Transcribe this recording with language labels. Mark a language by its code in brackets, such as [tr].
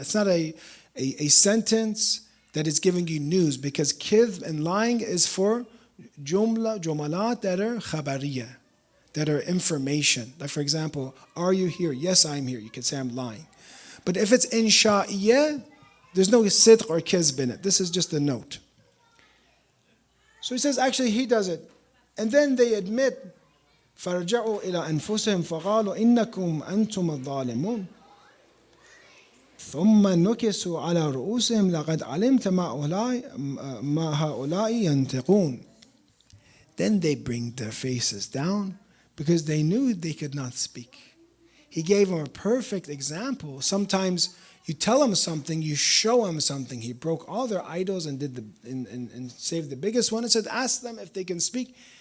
[en] It's not a sentence that is giving you news, because kidh and lying is for jumalat that are khabariya, that are information. Like for example, are you here? Yes, I'm here. You can say I'm lying. But if it's insha'iyah, there's no sidq or kizb in it. This is just a note. So he says, actually he does it. And then they admit, [ar] فَرْجَعُوا إِلَىٰ أَنفُسِهِمْ فَقَالُوا إِنَّكُمْ أَنْتُمُ الظَّالِمُونَ ثُمَّ نُكِسُوا عَلَىٰ رُؤُوسِهِمْ لَقَدْ عَلِمْتَ مَا هَؤُلَاءِ يَنْتِقُونَ. [en] Then they bring their faces down because they knew they could not speak. He gave them a perfect example. Sometimes you tell them something, you show them something. He broke all their idols and and saved the biggest one and said, ask them if they can speak.